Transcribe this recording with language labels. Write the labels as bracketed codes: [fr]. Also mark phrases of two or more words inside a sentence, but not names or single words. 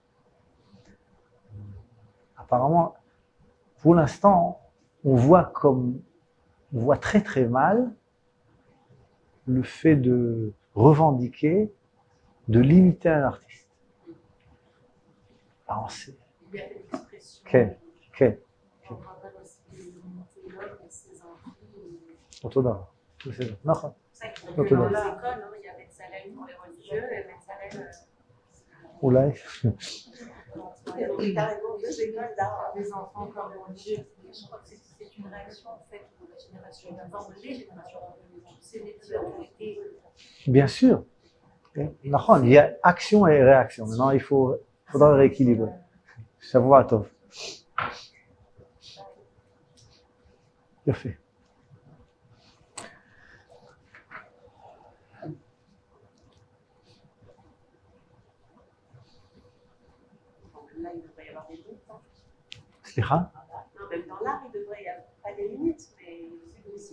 [fr] Apparemment, pour l'instant, on voit très très mal le fait de revendiquer, de limiter un artiste. Alors, c'est... Liberté d'expression. [he] כן. [fr] On rappelle aussi limiter l'homme et ses envies. [he] אותו דבר. בסדר, נכון. [fr] C'est ça qu'il faut Autour que dans de- les écoles, il y a Betzalel pour les religieux et Betzalel [he] אולי. [fr] carrément deux écoles d'art. Des enfants comme religieux. Je crois que c'est une réaction en fait de la génération d'avant, les générations d'avant. Ces métiers ont été. Bien sûr. נכון, il y a action et réaction. Maintenant, faudra rééquilibrer. [he] שבוע טוב. יפה. [fr] Là, il devrait y avoir des limites. [he] סליחה? [fr] Non, même dans l'art, il devrait y avoir pas des limites, mais aussi.